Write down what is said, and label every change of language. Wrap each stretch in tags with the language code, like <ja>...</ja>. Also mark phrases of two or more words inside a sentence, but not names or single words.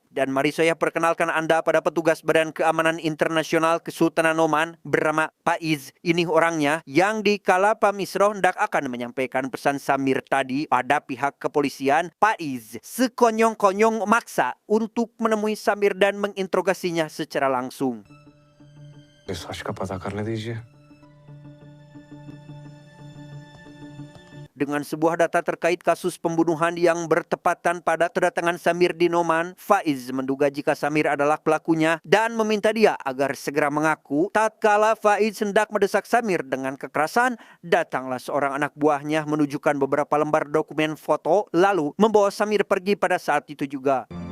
<id>Dan mari saya perkenalkan Anda pada petugas Badan Keamanan Internasional Kesultanan Oman bernama Faiz. Ini orangnya yang dikala Pak Misro hendak akan menyampaikan pesan Samir tadi pada pihak kepolisian, Faiz sekonyong-konyong maksa untuk menemui Samir dan menginterogasinya secara langsung.</id> <hi>इस सच का पता करने दीजिए।</hi> <id>Dengan sebuah data terkait kasus pembunuhan yang bertepatan pada kedatangan Samir di Noman, Faiz menduga jika Samir adalah pelakunya dan meminta dia agar segera mengaku. Tatkala Faiz hendak mendesak Samir dengan kekerasan, datanglah seorang anak buahnya menunjukkan beberapa lembar dokumen foto lalu membawa Samir pergi pada saat itu juga.</id>